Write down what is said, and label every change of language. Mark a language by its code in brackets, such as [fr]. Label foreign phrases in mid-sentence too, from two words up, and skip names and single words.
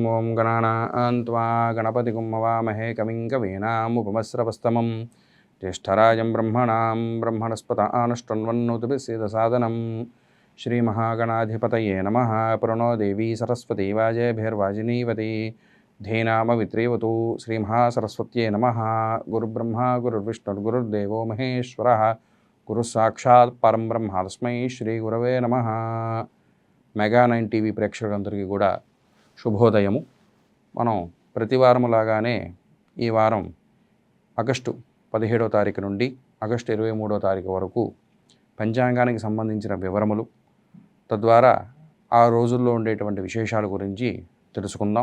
[sa] ओं गणानां त्वा गणपतिगुं हवामहे कविं कवीनामुपमस्रवस्तमं ज्येष्ठराजं ब्रह्मणस्पत आनशृण्वन्नोतिभिः श्रीमहागणाधिपतये नमः। प्रणो देवी सरस्वती वाजेभिर्वाजिनीवती धीनामवित्रीवतु। श्रीमहासरस्वत्यै नमः। गुरुब्रह्मा गुरुर्विष्णुर्गुरुर्देवो महेश्वरः गुरुसाक्षात् परं ब्रह्म तस्मै श्रीगुरवे नमः। [te] మెగా 9 టీవీ ప్రేక్షకులందరికీ కూడా శుభోదయము. మనం ప్రతి వారములాగానే ఈ వారం ఆగస్టు 17వ తారీఖు నుండి ఆగస్టు 23వ తారీఖు వరకు పంచాంగానికి సంబంధించిన వివరములు, తద్వారా ఆ రోజుల్లో ఉండేటువంటి విశేషాల గురించి తెలుసుకుందాం.